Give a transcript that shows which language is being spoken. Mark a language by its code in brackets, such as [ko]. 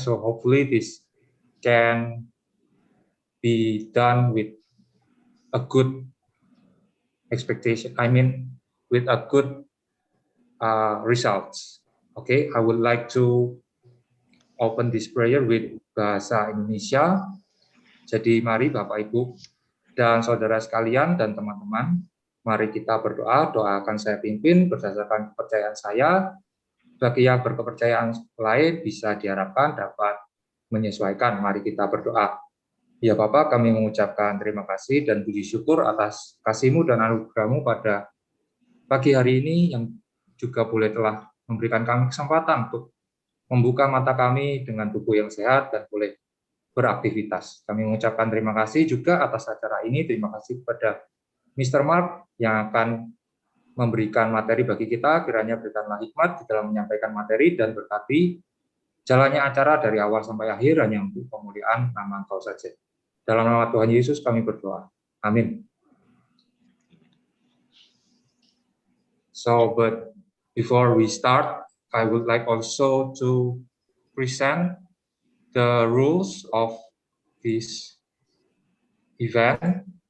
[en] So hopefully this can be done with a good expectation. I mean, with a good results. Okay, I would like to open this prayer with bahasa Indonesia. [id] Jadi mari Bapak Ibu dan saudara sekalian dan teman-teman, mari kita berdoa. Doa akan saya pimpin berdasarkan kepercayaan saya. Bagi yang berkepercayaan lain bisa diharapkan dapat menyesuaikan. Mari kita berdoa. Ya Bapak, kami mengucapkan terima kasih dan puji syukur atas kasih-Mu dan anugerah-Mu pada pagi hari ini yang juga boleh telah memberikan kami kesempatan untuk membuka mata kami dengan tubuh yang sehat dan boleh beraktivitas. Kami mengucapkan terima kasih juga atas acara ini. Terima kasih kepada Mr. Mark yang akan memberikan materi bagi kita. Kiranya berikanlah hikmat di dalam menyampaikan materi dan berkati jalannya acara dari awal sampai akhir hanya untuk pemuliaan nama Engkau saja. Dalam nama Tuhan Yesus kami berdoa. Amin. [en] So, but before we start, I would like also to present the rules of this event.